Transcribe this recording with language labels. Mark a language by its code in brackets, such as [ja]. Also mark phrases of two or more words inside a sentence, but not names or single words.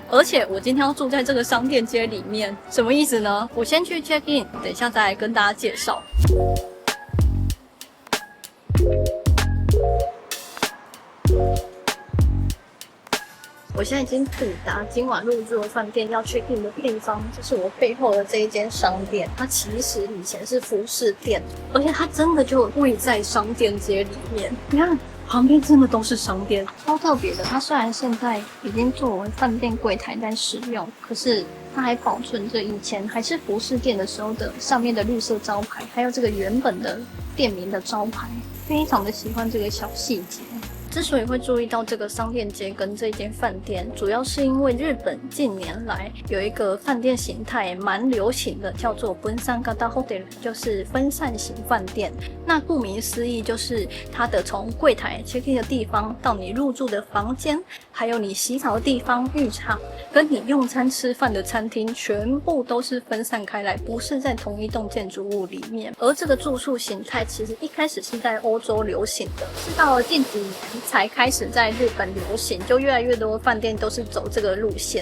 [zh] 而且我今天要住在這個商店街裡面，什麼意思呢？我先去 check in， 等一下再來跟大家介紹。我現在已經抵達今晚入住的飯店要 check in 的地方，就是我背後的這一間商店。它其實以前是服飾店，而且它真的就位在商店街裡面。你看旁邊真的都是商店，超特別的。它雖然現在已經作為飯店櫃檯在使用，可是它還保存着以前還是服飾店的時候的上面的綠色招牌，還有這個原本的店名的招牌。非常的喜歡這個小細節。之所以會注意到這個商店街跟這間飯店，主要是因為日本近年來有一個飯店形態蠻流行的，叫做分散型 hotel，就是分散型飯店。那顧名思義，就是它的從櫃檯 check in 的地方到你入住的房間，還有你洗澡的地方、浴場，跟你用餐吃飯的餐廳，全部都是分散開來，不是在同一棟建築物裡面。而這個住宿形態其實一開始是在歐洲流行的，是到了近幾年才開始在日本流行，就越來越多的飯店都是走這個路線。